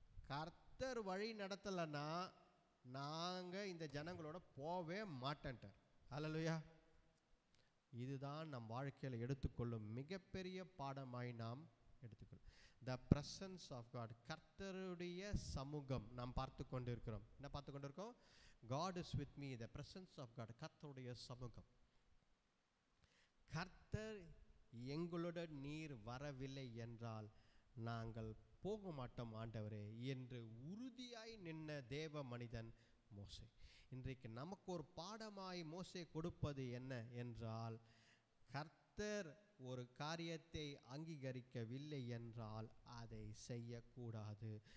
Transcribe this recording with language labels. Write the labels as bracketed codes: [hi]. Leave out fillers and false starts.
[ta] கர்த்தர் வழி நடத்தலைன்னா நாங்கள் இந்த ஜனங்களோட போவே மாட்டேன்ட்டார். ஹல்லேலூயா. இதுதான் நம் வாழ்க்கையில் எடுத்துக்கொள்ளும் மிகப்பெரிய பாடமாய் நாம் எடுத்துக்கொள்ளும். [en] The presence of God, [ta] கர்த்தருடைய சமூகம் நாம் பார்த்து கொண்டு இருக்கிறோம். என்ன பார்த்து கொண்டு இருக்கோம்? [en] God is with me, the presence of God, [ta] கர்த்தருடைய சமூகம். கர்த்தர் எங்களுடன் நீர் வரவில்லை என்றால் நாங்கள் போக மாட்டோம் ஆண்டவரே என்று உறுதியாய் நின்ன தேவ மனிதன் மோசே. இன்றைக்கு நமக்கு ஒரு பாடமாய் மோசே கொடுப்பது என்ன என்றால், கர்த்தர் ஒரு காரியத்தை அங்கீகரிக்கவில்லை என்றால் அதை செய்யக்கூடாது.